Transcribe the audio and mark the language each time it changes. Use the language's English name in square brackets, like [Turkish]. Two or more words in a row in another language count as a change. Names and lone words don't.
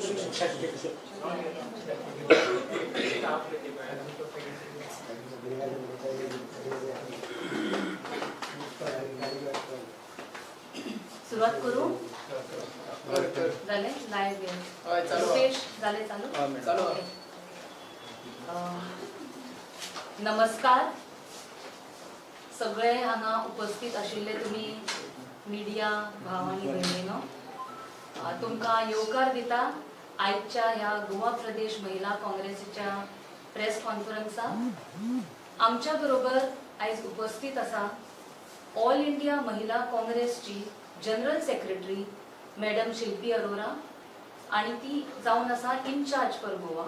[Marathi] सुरुवात करू. झाले लाईव्ह रुपेश झाले चालू. [Konkani] नमस्कार सगळे हांगा उपस्थित आशिल्ले तुम्ही मिडिया भाव आनी भयणीनो, तुमकां येवकार दिता आयच्या ह्या गोवा प्रदेश महिला काँग्रेसीच्या प्रेस कॉन्फरन्साक. आमच्या बरोबर आयज उपस्थित आसा ऑल इंडिया महिला काँग्रेसची [English] general secretary [Konkani] मॅडम शिल्पी अरोरा आणि ती जावन आसा [English] in-charge for Goa.